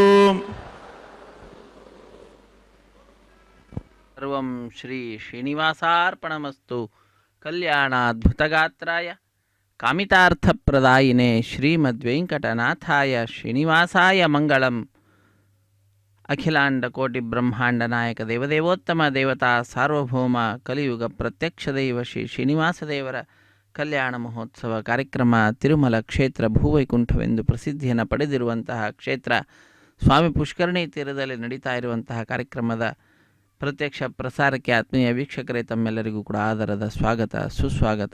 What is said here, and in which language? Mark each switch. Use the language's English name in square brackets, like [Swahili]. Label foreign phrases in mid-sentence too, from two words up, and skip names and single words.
[Sanskrit] సర్వం శ్రీ శ్రీనివాసార్పణమస్తు. కళ్యాణాద్భుతగాత్రాయ కామితార్థప్రదాయినే శ్రీమద్వేంకటనాథాయ శ్రీనివాసాయ మంగళం. అఖిలాండకోటి బ్రహ్మాండ నాయక దేవదేవోత్తమ దేవతా సార్వభౌమ కలిಯುಗ [Kannada] ಪ್ರತ್ಯಕ್ಷ ದೈವ ಶ್ರೀ ಶ್ರೀನಿವಾಸದೇವರ ಕಲ್ಯಾಣ ಮಹೋತ್ಸವ ಕಾರ್ಯಕ್ರಮ ತಿರುಮಲ ಕ್ಷೇತ್ರ ಭೂವೈಕುಂಠವೆಂದು ಪ್ರಸಿದ್ಧಿಯನ್ನು ಪಡೆದಿರುವಂತಹ ಕ್ಷೇತ್ರ ಸ್ವಾಮಿ ಪುಷ್ಕರಣಿ ತೀರದಲ್ಲಿ ನಡೀತಾ ಇರುವಂತಹ ಕಾರ್ಯಕ್ರಮದ ಪ್ರತ್ಯಕ್ಷ ಪ್ರಸಾರಕ್ಕೆ ಆತ್ಮೀಯ ವೀಕ್ಷಕರೇ ತಮ್ಮೆಲ್ಲರಿಗೂ ಕೂಡ ಆದರದ ಸ್ವಾಗತ ಸುಸ್ವಾಗತ.